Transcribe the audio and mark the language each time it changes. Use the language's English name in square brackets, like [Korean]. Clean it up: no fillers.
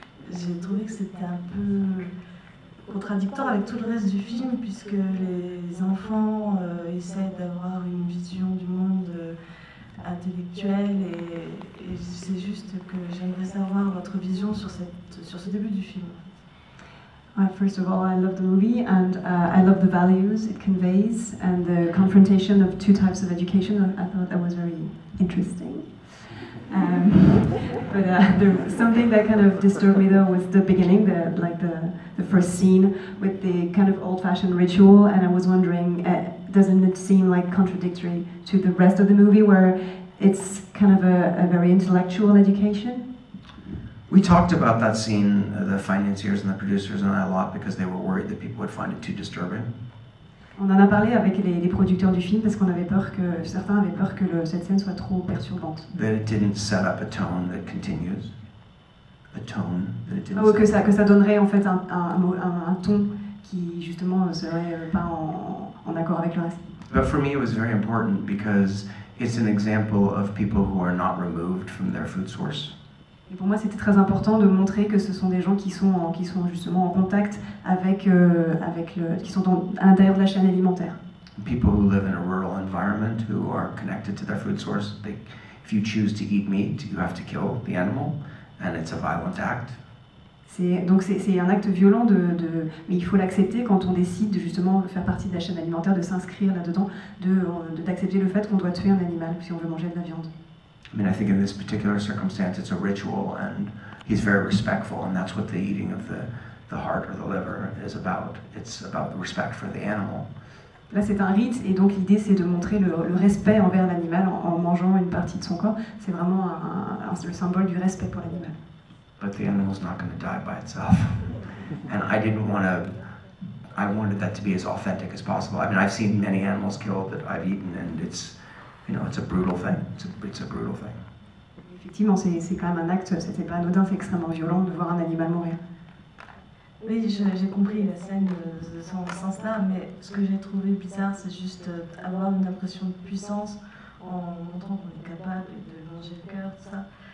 [French] J'ai trouvé que c'était un peu contradictoire avec tout le reste du film puisque les enfants essaient d'avoir une vision du monde intellectuelle et c'est juste que j'aimerais savoir votre vision sur ce début du film. [English] First of all, I love the movie and I love the values it conveys and the confrontation of two types of education. I thought that was very interesting. But something that kind of disturbed me though was the beginning, the first scene with the kind of old-fashioned ritual, and I was wondering, doesn't it seem like contradictory to the rest of the movie where it's kind of a very intellectual education? We talked about that scene, the financiers and the producers and I a lot because they were worried that people would find it too disturbing. [French] On en a parlé avec les producteurs du film parce qu'on avait peur certains avaient peur que cette scène soit trop perturbante. [English] That it didn't set up a tone that continues. A tone that it didn't. [French] Que ça donnerait en fait un ton qui justement serait pas en accord avec le reste. [English] But for me, it was very important because it's an example of people who are not removed from their food source. [French] Et pour moi, c'était très important de montrer que ce sont des gens qui sont justement en contact avec qui sont à l'intérieur de la chaîne alimentaire. [English] People who live in a rural environment who are connected to their food source, if you choose to eat meat, you have to kill the animal, and it's a violent act. [French] Donc c'est un acte violent, mais il faut l'accepter quand on décide de justement faire partie de la chaîne alimentaire, de s'inscrire là-dedans, d'accepter le fait qu'on doit tuer un animal si on veut manger de la viande. [English] I mean, I think in this particular circumstance, it's a ritual, and he's very respectful, and that's what the eating of the heart or the liver is about. It's about the respect for the animal. [French] Là, c'est un rite, et donc l'idée, c'est de montrer le respect envers l'animal en mangeant une partie de son corps. C'est vraiment le symbole du respect pour l'animal. [English] But the animal's not going to die by itself. And I wanted that to be as authentic as possible. I mean, I've seen many animals killed that I've eaten, and it's a brutal thing. It's a brutal thing. [French] Effectivement, c'est quand même un acte, c'était pas anodin, c'est extrêmement violent de voir un animal mourir. Oui, j'ai compris la scène de ce sens-là, mais ce que j'ai trouvé bizarre, c'est juste avoir une impression de puissance en montrant qu'on est capable de manger le cœur, tout ça.